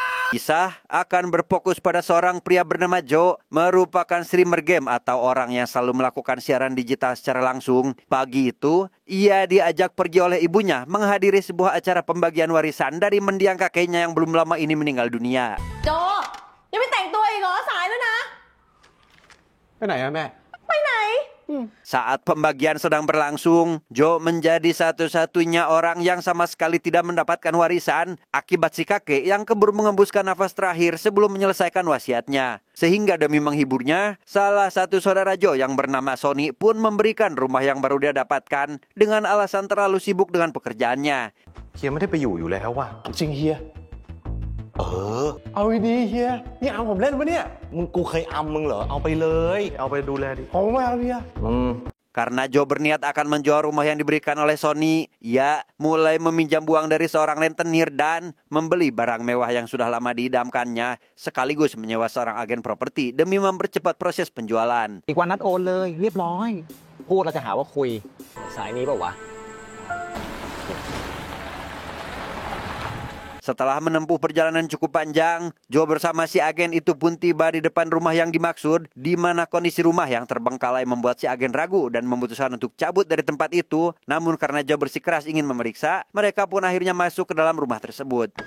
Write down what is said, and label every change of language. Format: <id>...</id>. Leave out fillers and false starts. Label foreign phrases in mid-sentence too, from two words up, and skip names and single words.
<id>Kisah akan berfokus pada seorang pria bernama Joe, merupakan streamer game atau orang yang selalu melakukan siaran digital secara langsung. Pagi itu, ia diajak pergi oleh ibunya menghadiri sebuah acara pembagian warisan dari mendiang kakeknya yang belum lama ini meninggal dunia. Joe,</id> <th>ยังไม่แต่งตัวอีกเหรอสายแล้วนะ ไปไหนอะแม่ ไปไหน</th> <id>Saat pembagian sedang berlangsung, Joe menjadi satu-satunya orang yang sama sekali tidak mendapatkan warisan akibat si kakek yang keburu mengembuskan nafas terakhir sebelum menyelesaikan wasiatnya. Sehingga demi menghiburnya, salah satu saudara Joe yang bernama Sony pun memberikan rumah yang baru dia dapatkan dengan alasan terlalu sibuk dengan pekerjaannya.</id> <th>เฮียไม่ได้ไปอยู่แล้วว่ะจริงเฮียเอาดีๆเฮียนี่เอาผมเล่นปะเนี่ยกูเคยอำมึงเหรอเอาไปเลยเอาไปดูแลดิผมไม่เอาเฮีย</th> <id>Karena Joe berniat akan menjual rumah yang diberikan oleh Sony, ia mulai meminjam uang dari seorang rentenir dan membeli barang mewah yang sudah lama diidamkannya, sekaligus menyewa seorang agen properti demi mempercepat proses penjualan.</id> <th>อีกวันนัดโอนเลยเรียบร้อยพูดเราจะหาว่าคุยสายนี้เปล่าวะ</th> <id>Setelah menempuh perjalanan cukup panjang, Joe bersama si agen itu pun tiba di depan rumah yang dimaksud, di mana kondisi rumah yang terbengkalai membuat si agen ragu dan memutuskan untuk cabut dari tempat itu. Namun karena Joe bersikeras ingin memeriksa, mereka pun akhirnya masuk ke dalam rumah tersebut.</id>